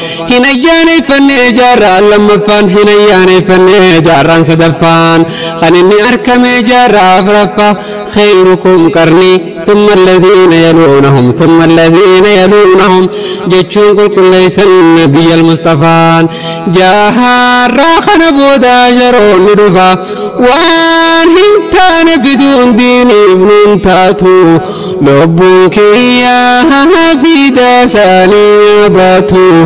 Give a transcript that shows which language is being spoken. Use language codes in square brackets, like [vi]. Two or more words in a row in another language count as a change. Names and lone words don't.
[om] Hin ayyaaneffannee jaarraa lammaffaan, hin ayyaaneffannee jaarraan sadaffaan, kan inni argame jaarraa afuraffaa. [ar] "خيركم قرني، ثم الذين يلونهم، ثم الذين يلونهم" [om] jechuun qulqulleessan Nabiyyal Mustafaan. Jaarraa kana booda yeroon ni dhufa. Waan hin taane fiduun diiniif nun taatu. Lubbuun kiyya fida isaanii abaatu.